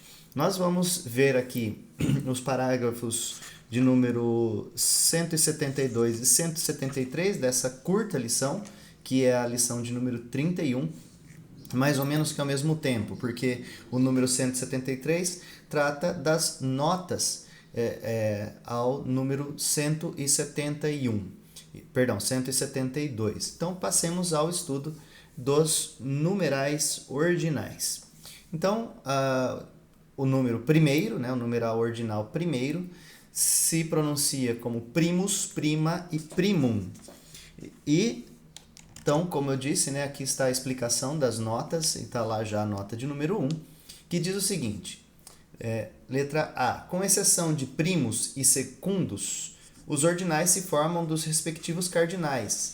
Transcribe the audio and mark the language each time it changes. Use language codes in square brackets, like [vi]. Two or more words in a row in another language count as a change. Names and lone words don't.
[pt] Nós vamos ver aqui os parágrafos de número 172 e 173 dessa curta lição, que é a lição de número 31, mais ou menos que ao mesmo tempo, porque o número 173 trata das notas ao número 172. Então, passemos ao estudo dos numerais ordinais. Então, o número primeiro, né, o numeral ordinal primeiro, se pronuncia como [la] primus, prima e primum. [pt] E, então, como eu disse, né, aqui está a explicação das notas, e está lá já a nota de número 1, que diz o seguinte, letra A, com exceção de primos e secundos, os ordinais se formam dos respectivos cardinais.